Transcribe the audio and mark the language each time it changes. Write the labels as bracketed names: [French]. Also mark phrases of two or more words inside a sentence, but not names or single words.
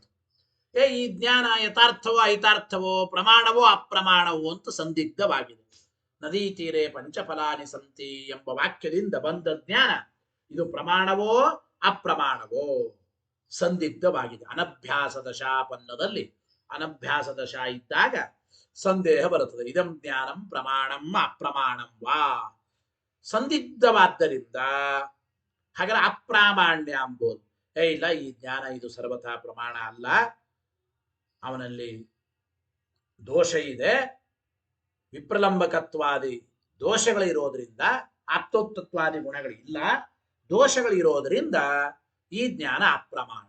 [Kannada] ಈ ಜ್ಞಾನ ಯಥಾರ್ಥವೋ ಅಯಥಾರ್ಥವೋ, ಪ್ರಮಾಣವೋ ಅಪ್ರಮಾಣವೋ ಅಂತ ಸಂದಿಗ್ಧವಾಗಿದೆ. [Sanskrit] ನದಿ ತೀರೆ ಪಂಚಫಲಾನಿ ಸಂತಿ [Kannada] ಎಂಬ ವಾಕ್ಯದಿಂದ ಬಂದ ಜ್ಞಾನ ಇದು ಪ್ರಮಾಣವೋ ಅಪ್ರಮಾಣವೋ ಸಂದಿಗ್ಧವಾಗಿದೆ. ಅನಭ್ಯಾಸ ದಶಾಪನ್ನದಲ್ಲಿ ಅನಭ್ಯಾಸ ದಶಾ ಇದ್ದಾಗ ಸಂದೇಹ ಬರುತ್ತದೆ. [Sanskrit] ಇದಂ ಜ್ಞಾನಂ ಪ್ರಮಾಣಂ ಅಪ್ರಮಾಣಂ ವಾ, [Kannada] ಸಂದಿಗ್ಧವಾದ್ದರಿಂದ ಹಾಗಾದ್ರೆ ಅಪ್ರಾಮಾಣ್ಯ ಅಂಬೋದು. ಇಲ್ಲ, ಈ ಜ್ಞಾನ ಇದು ಸರ್ವಥಾ ಪ್ರಮಾಣ ಅಲ್ಲ, ಅವನಲ್ಲಿ ದೋಷ ಇದೆ, ವಿಪ್ರಲಂಬಕತ್ವಾದಿ ದೋಷಗಳಿರೋದ್ರಿಂದ, ಆಪ್ತೋಕ್ತತ್ವಾದಿ ಗುಣಗಳಿಲ್ಲ, ದೋಷಗಳಿರೋದ್ರಿಂದ ಈ ಜ್ಞಾನ ಅಪ್ರಮಾಣ.